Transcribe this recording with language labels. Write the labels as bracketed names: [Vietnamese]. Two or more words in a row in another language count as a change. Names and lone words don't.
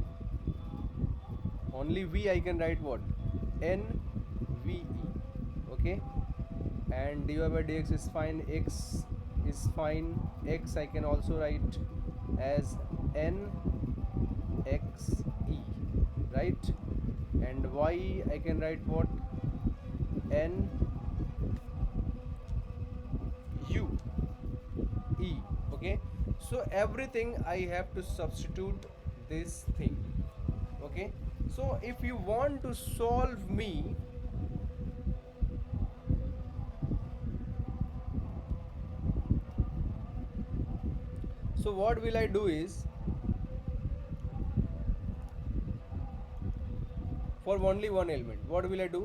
[English] Only v I can write what? nve. Okay. And dy by dx is fine, x is fine, x I can also write as nxe, right? And y I can write what? n u e. Okay, so everything I have to substitute this thing. Okay, so if you want to solve me, so what will I do is, for only one element, what will I do?